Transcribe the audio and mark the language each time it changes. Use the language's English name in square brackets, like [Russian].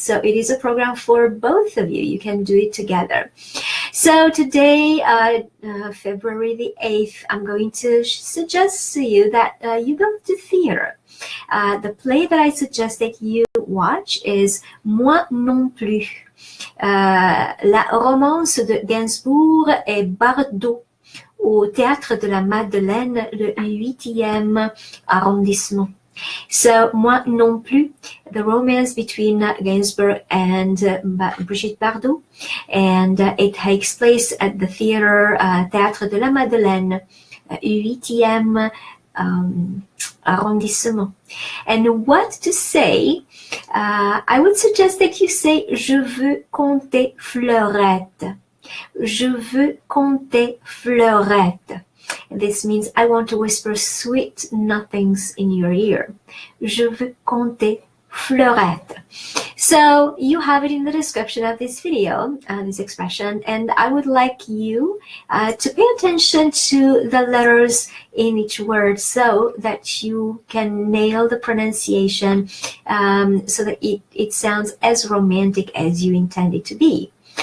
[English] So it is a program for both of you. You can do it together. So today, February the 8th, I'm going to suggest to you that you go to theater. The play that I suggest that you watch is Moi non plus. [French] La romance de Gainsbourg et Bardot au Théâtre de la Madeleine, le 8e arrondissement. [English] So, Moi non plus, the romance between Gainsbourg and Brigitte Bardot, and it takes place at the theater Théâtre de la Madeleine, 8e arrondissement. And what to say? I would suggest that you say [French] Je veux compter fleurette. Je veux compter fleurette. [English] This means I want to whisper sweet nothings in your ear. [French] Je veux compter fleurette. [English] So you have it in the description of this video, this expression, and I would like you to pay attention to the letters in each word so that you can nail the pronunciation, so that it sounds as romantic as you intend it to be.